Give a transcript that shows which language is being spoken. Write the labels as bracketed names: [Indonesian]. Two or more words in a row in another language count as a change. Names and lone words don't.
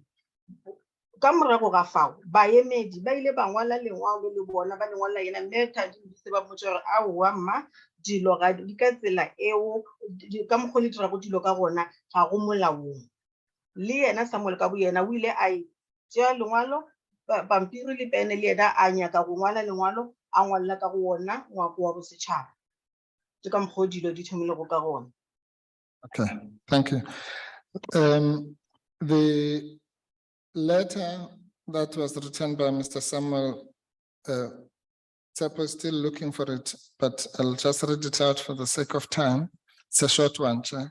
[Northern Sotho] Ka morago ga fao baemedi ba ile ba ngwala lengwalo le bona ba lengwala yena Mme Thandimodise ba mmotša gore aowa mma dilo ga di ka tsela eo ka mokgwa le dirago dilo ka gona ga go molaong. Le yena Samuel ka bo yena o ile a tšea lengwalo pampiri le pene le yena a nyaka go ngwala lengwalo a ngwalla ka go wona ngwako wa bosetšhaba. Ke ka mokgwa dilo di thomilego ka gona. [English] Okay, thank you. The letter that was written by Mr. Samuel, Tsepo is still looking for it, but I'll just read it out for the sake of time. It's a short one, Chair.